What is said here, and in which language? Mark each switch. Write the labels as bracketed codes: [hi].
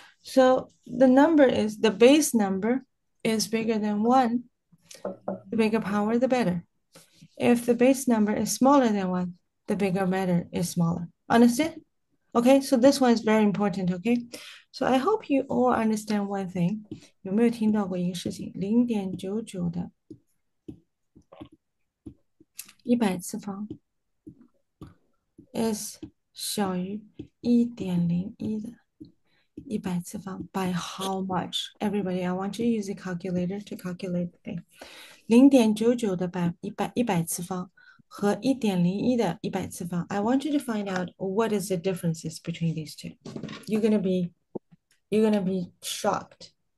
[en] So the number is the base number is bigger than 1. The bigger power, the better. If the base number is smaller than 1, the bigger matter is smaller. Understand? Okay, so this one is very important, okay? So I hope you all understand one thing. [zh] 有没有听到过一个事情？0.99的100次方 is 小于1.01的100次方 [en] by how much? Everybody, I want you to use a calculator to calculate. [zh] 0.99的100次方和1.01的100次方 [en] I want you to find out what is the differences between these two. You're gonna be shocked.